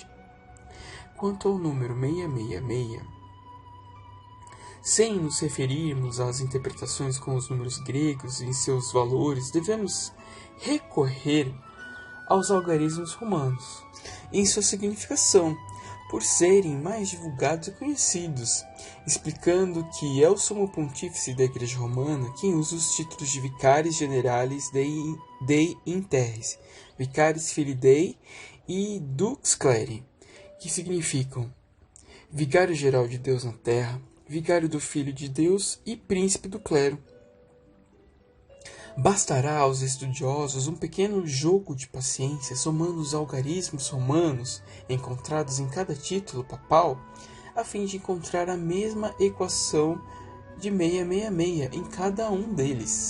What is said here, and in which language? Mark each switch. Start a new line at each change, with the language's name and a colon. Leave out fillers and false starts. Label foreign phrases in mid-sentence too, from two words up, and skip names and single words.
Portuguese: Quanto ao número 666, sem nos referirmos às interpretações com os números gregos e em seus valores, devemos recorrer aos algarismos romanos em sua significação, por serem mais divulgados e conhecidos, explicando que é o sumo pontífice da Igreja Romana quem usa os títulos de
Latin: Vicaris Generalis Dei in Terris, Vicaris Filii Dei
Portuguese: e
Latin: Dux Cleri,
Portuguese: que significam Vigário Geral de Deus na Terra, Vigário do Filho de Deus e Príncipe do Clero. Bastará aos estudiosos um pequeno jogo de paciência somando os algarismos romanos encontrados em cada título papal, a fim de encontrar a mesma equação de 666 em cada um deles.